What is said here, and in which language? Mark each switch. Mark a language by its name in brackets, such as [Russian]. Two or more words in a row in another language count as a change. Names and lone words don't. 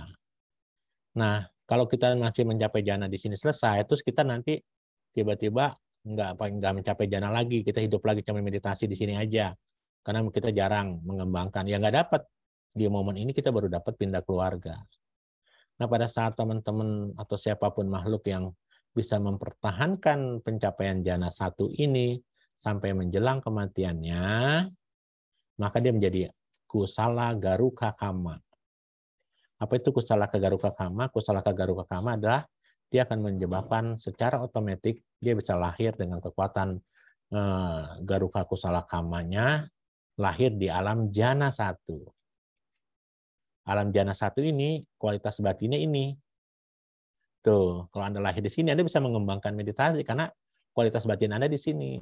[Indonesian] Nah, kalau kita masih mencapai jana di sini selesai, terus kita nanti tiba-tiba nggak mencapai jana lagi, kita hidup lagi cuma meditasi di sini aja, karena kita jarang mengembangkan, ya nggak dapat. Di momen ini kita baru dapat pindah keluarga. Nah, pada saat teman-teman atau siapapun makhluk yang bisa mempertahankan pencapaian jana 1 ini sampai menjelang kematiannya, maka dia menjadi [Pali] kusala garuka kama. [Indonesian] Apa itu [Pali] kusala garuka kama? Kusala garuka kama [Indonesian] adalah dia akan menyebabkan secara otomatis dia bisa lahir dengan kekuatan [Pali] garuka kusala kamanya, [Indonesian] lahir di alam jana 1. Alam jana 1 ini, kualitas batinnya ini. Tuh, kalau Anda lahir di sini, Anda bisa mengembangkan meditasi karena kualitas batin Anda di sini.